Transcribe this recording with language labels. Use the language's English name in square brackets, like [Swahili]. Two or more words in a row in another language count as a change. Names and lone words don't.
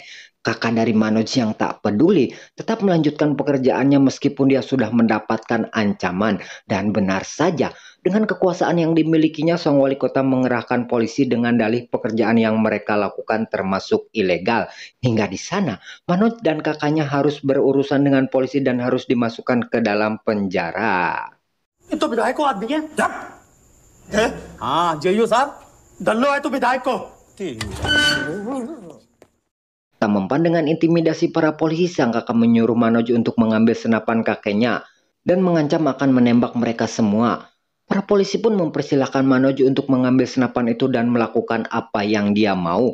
[Indonesian] Kakak dari Manoj yang tak peduli tetap melanjutkan pekerjaannya meskipun dia sudah mendapatkan ancaman. Dan benar saja, dengan kekuasaan yang dimilikinya, sang wali kota mengerahkan polisi dengan dalih pekerjaan yang mereka lakukan termasuk ilegal. Hingga di sana, Manoj dan kakaknya harus berurusan dengan polisi dan harus dimasukkan ke dalam penjara. [Hindi] ये तो विधायक को आदमी है हाँ जेयू साहब दल्लो है तो विधायक को [Indonesian] Tak mempan dengan intimidasi para polisi, sang kakak menyuruh Manoj untuk mengambil senapan kakeknya dan mengancam akan menembak mereka semua. Para polisi pun mempersilahkan Manoj untuk mengambil senapan itu dan melakukan apa yang dia mau.